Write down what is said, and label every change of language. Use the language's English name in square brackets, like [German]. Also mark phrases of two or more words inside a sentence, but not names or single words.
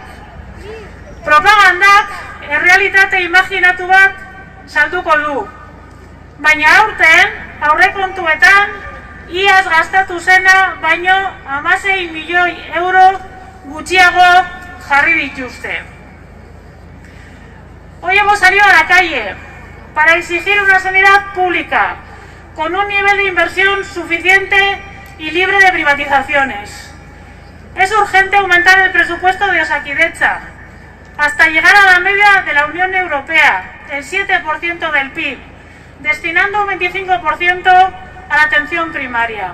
[Basque] Propagandak errealitate imaginatu bat salduko du. Baina aurten, aurrekontuetan, iaz gastatu zena baino 16 milioi euro gutxiago jarri dituzte. [Spanish] Hoy hemos salido a la calle para exigir una sanidad pública con un nivel de inversión suficiente y libre de privatizaciones. Es urgente aumentar el presupuesto de Osakidetza hasta llegar a la media de la Unión Europea, el 7% del PIB, destinando un 25% a la atención primaria.